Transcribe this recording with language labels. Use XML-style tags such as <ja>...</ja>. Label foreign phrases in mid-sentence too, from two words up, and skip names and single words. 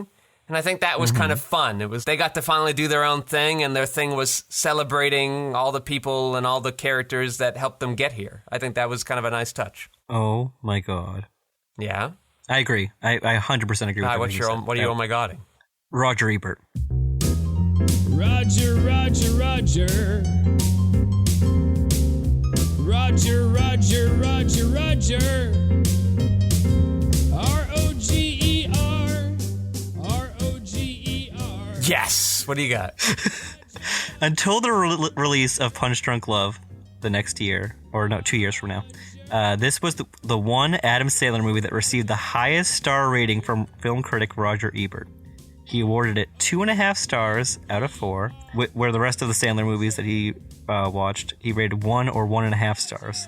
<en>And I think that was kind of fun. They got to finally do their own thing, and their thing was celebrating all the people and all the characters that helped them get here. I think that was kind of a nice touch. Oh my God. Yeah? I agree. I 100% agree with you. What are you oh my godding? Roger Ebert. Roger, Roger, Roger. Roger, Roger, Roger, Roger. R-O-G-E-R. R-O-G-E-R. Yes! What do you got? Until the release of Punch Drunk Love the next year, or no, 2 years from now, this was the one Adam Sandler movie that received the highest star rating from film critic Roger Ebert. He awarded it 2.5 stars out of 4, where the rest of the Sandler movies that he watched, he rated 1 or 1.5 stars.</en>